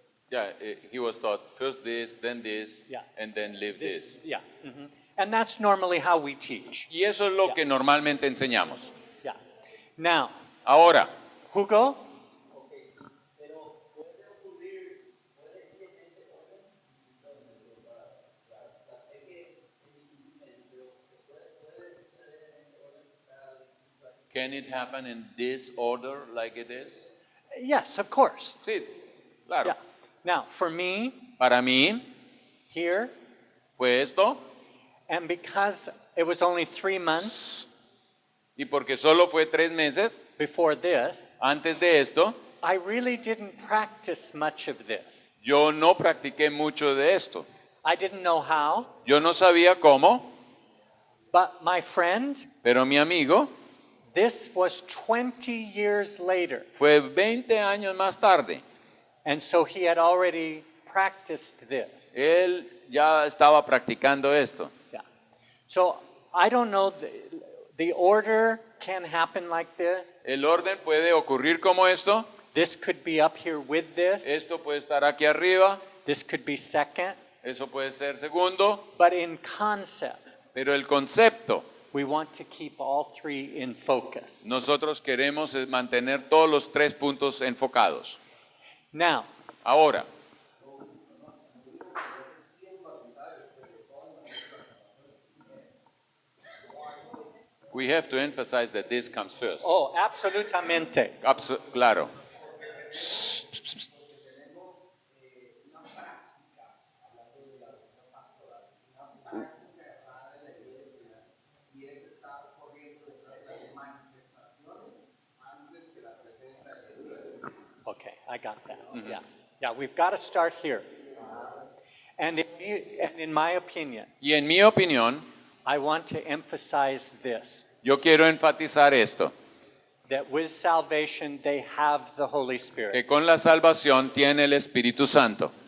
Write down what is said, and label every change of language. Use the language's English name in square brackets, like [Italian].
[English] Yeah, he was taught first this, Yeah. and then live this. Yeah. Mhm. And that's normally how we teach. [Spanish] Y eso es lo que normalmente enseñamos. [English] Yeah. Now, [Spanish] Ahora, Hugo? [English] can it happen in this order like it is? Yes, of course. [Spanish] Sí, claro. [English] Yeah. Now, for me, [Spanish] Para mí [English] here, [Spanish] fue esto, [English] and because it was only 3 months [Spanish] y porque solo fue 3 meses [English] before this, [Spanish] antes de esto, [English] I really didn't practice much of this. [Spanish] yo no practiqué mucho de esto. [English] I didn't know how, [Spanish] Yo no sabía cómo, [English] but my friend, [Spanish] pero mi amigo [English] this was 20 years later. [Spanish] fue 20 años más tarde. [English] And so he had already practiced this. [Spanish] Él ya estaba practicando esto. [English] Yeah. So I don't know, the order can happen like this. [Spanish] El orden puede ocurrir como esto. [English] This could be up here with this. [Spanish] Esto puede estar aquí arriba. [English] This could be second. [Spanish] Eso puede ser segundo. [English] But in concept, [Spanish] Pero el concepto, [English] we want to keep all 3 in focus. [Spanish] nosotros queremos es mantener todos los 3 puntos enfocados. [English] Now, [Spanish] Ahora, [English] we have to emphasize that this comes first. [Spanish] oh, absolutamente. Claro. [English] Okay, I got that. Yeah. Yeah, we've got to start here. And in my opinion, [Spanish] Y en mi opinión, [English] I want to emphasize this, [Spanish] yo quiero enfatizar esto, [English] that with salvation they have the Holy Spirit. [Spanish] que con la salvación tiene el Espíritu Santo,